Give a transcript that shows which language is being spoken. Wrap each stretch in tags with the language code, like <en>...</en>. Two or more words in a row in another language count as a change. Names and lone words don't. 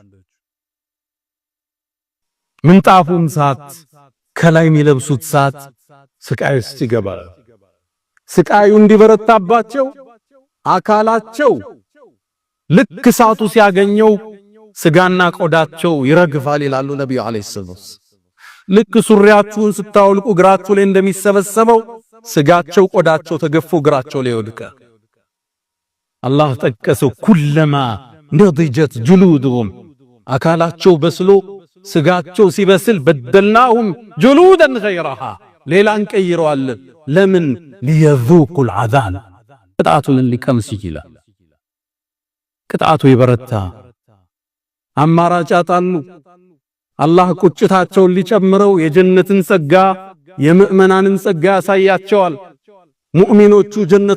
<am>ምንጣፉን ሳት ከላይ የሚለብሱት ሳት ስቃይ ውስጥ ይገባል። ስቃዩ እንዲበረታባቸው አካላቸው ልክ ሳቱ ሲያገኘው ስጋና ቆዳቸው ይረግፋል ይላሉ</am> <ar>النبي عليه السلام።</ar> <am>ልክ ሱሪያችሁን ስታወልቁ እግራችሁ ላይ እንደሚሰበሰበው ስጋቸው ቆዳቸው ተገፎ እግራቸው ላይ ይወድቃል። አላህ ጠቀሰው</am> <ar>كلما نضجت جلودهم</ar> <am>አካላቸው በስሎ ስጋቸው ሲበስል</am> <ar>بدلناهم جلودا غيرها</ar> <am>ሌላን ቀይረዋለን። ለምን</am> <ar>ليذوقوا العذاب</ar> <am>ቅጣቱን ሊቀምስ ይችላል። ቅጣቱ ይበረታ። አማራጭ አጣሉ። አላህ ቁጭታቸውን ሊጨምረው የጀነትን ጸጋ የምእመናንን ጸጋ ያሳያቸዋል። ሙእሚኖቹ ጀነት</am>